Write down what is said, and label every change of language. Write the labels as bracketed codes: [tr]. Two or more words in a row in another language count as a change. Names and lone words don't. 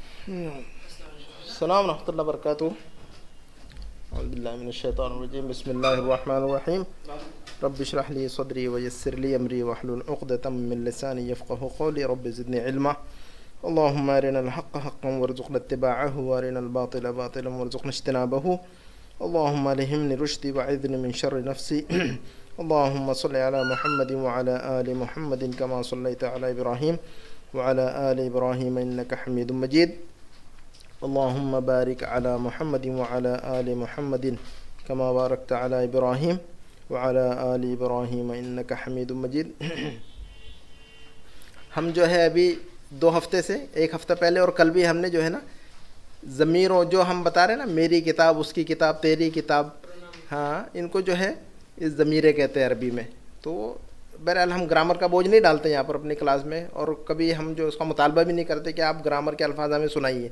[ar] السلام رحمة الله وبركاته. أعوذ بالله من الشيطان الرجيم. بسم الله الرحمن الرحيم. رب اشرح لي صدري ويسر لي أمري واحلل عقدة من لساني يفقهوا قولي. رب زدني علما. اللهم أرنا الحق حقا وارزقنا اتباعه وأرنا الباطل باطلا وارزقنا اجتنابه. اللهم ألهمني رشدي وأعذني من شر نفسي. اللهم صل على محمد وعلى آل محمد كما صليت على إبراهيم وعلى آل إبراهيم إنك حميد مجيد. اللهم بارك على محمد وعلى آل محمد كما باركت على إبراهيم وعلى آل إبراهيم إنك حميد مجيد. [ur] ہم جو ہے ابھی 2 ہفتے سے، 1 ہفتہ پہلے اور کل بھی ہم نے جو ہے نا ضمیروں، جو ہم بتا رہے ہیں نا، میری کتاب، اس کی کتاب، تیری کتاب، ہاں، ان کو جو ہے اس ضمیرے کہتے ہیں عربی میں. تو بہرحال ہم گرامر کا بوجھ نہیں ڈالتے یہاں پر اپنی کلاس میں، اور کبھی ہم جو اس کا مطالبہ بھی نہیں کرتے کہ آپ گرامر کے الفاظ ہمیں سنائیے.